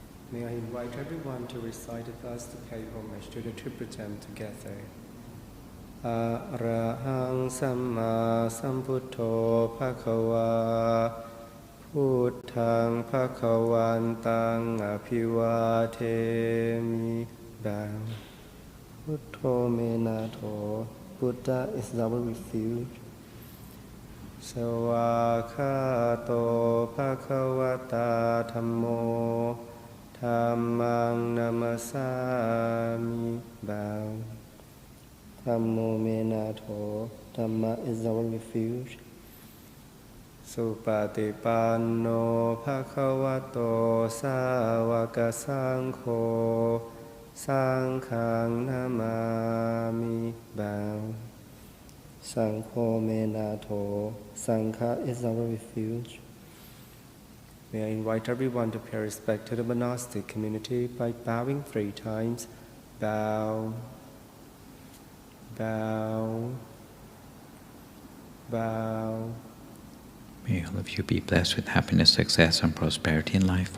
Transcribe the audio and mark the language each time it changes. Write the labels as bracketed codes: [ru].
[en] May I invite everyone to recite the verse to pay homage to the Triple together. [pi] อะระหังสัมมาสัมพุทโธภควาพุทธังภควันตังอภิวาเทมิดังพุทโธเมนาโถ [en] Buddha is our refuge. [pi] สวากขาโตภควตาธัมโมธัมมังนัมสสามิบังธัมโมเมนาโถ [en] Dhamma is our refuge. [pi] สุปฏิปันโนภควโตสาวกสังโฆสังฆังนามามิบังสังโฆเมนาโถ [en] Sangha is our refuge. May I invite everyone to pay respect to the monastic community by bowing 3 times. Bow, bow, bow. May all of you be blessed with happiness, success, and prosperity in life.